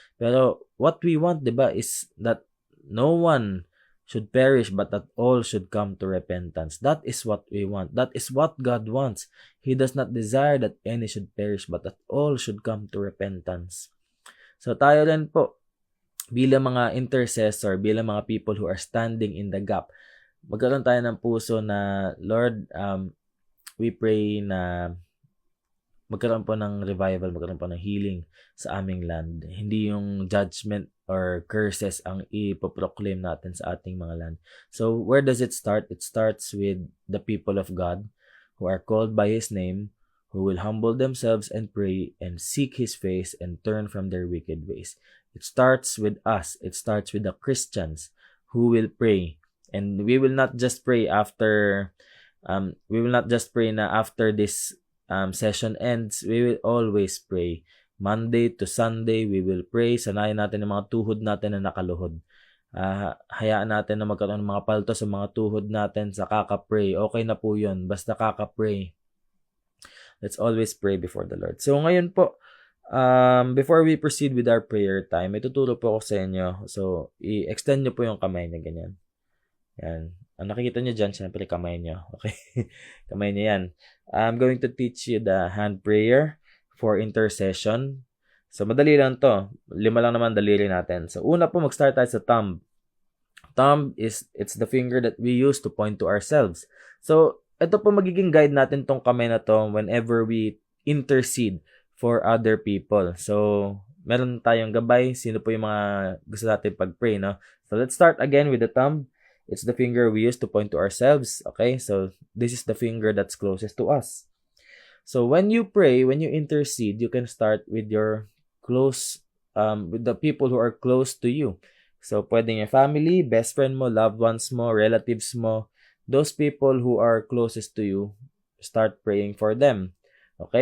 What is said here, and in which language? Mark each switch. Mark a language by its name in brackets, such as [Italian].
[English] Pero what we want, diba, is that no one should perish but that all should come to repentance. That is what we want. That is what God wants. He does not desire that any should perish but that all should come to repentance. [Filipino] So tayo rin po, bilang mga intercessor, bilang mga [English] people who are standing in the gap, [Filipino] magkaroon tayo ng puso na, Lord, [English] we pray [Filipino] na magkaroon po ng revival, magkaroon po ng healing sa aming land. Hindi yung judgment or curses ang ipoproclaim natin sa ating mga land. [English] So, where does it start? It starts with the people of God who are called by His name, who will humble themselves and pray and seek His face and turn from their wicked ways. It starts with us. It starts with the Christians who will pray. And we will not just pray after na after this session ends. We will always pray. Monday to Sunday, we will pray. [Filipino] Sanayin natin yung mga tuhod natin na nakaluhod. Hayaan natin na magkaroon ng mga palto sa mga tuhod natin sa kaka-pray. Okay na po yun. Basta kaka-pray. [English] Let's always pray before the Lord. [Filipino] So ngayon po, [English] before we proceed with our prayer time, [Filipino] may tuturo po ako sa inyo. So, i-extend nyo po yung kamay na ganyan. Yan. Ang nakikita nyo dyan, syempre kamay nyo. Okay? Kamay nyo yan. [English] I'm going to teach you the hand prayer for intercession. [Filipino] So, madali lang to. 5 lang naman daliri natin. So, una po mag-start tayo sa thumb. [English] Thumb it's the finger that we use to point to ourselves. [Filipino] So, ito po magiging guide natin tong kamay na to [English] whenever we intercede for other people. [Filipino] So, meron tayong gabay. Sino po yung mga gusto natin pag-pray, no? [English] So, let's start again with the thumb. It's the finger we use to point to ourselves. Okay? So, this is the finger that's closest to us. So, when you pray, when you intercede, you can start with your with the people who are close to you. [Filipino] So, pwedeng yung [English] family, best friend mo, loved ones mo, relatives mo, those people who are closest to you, start praying for them. Okay?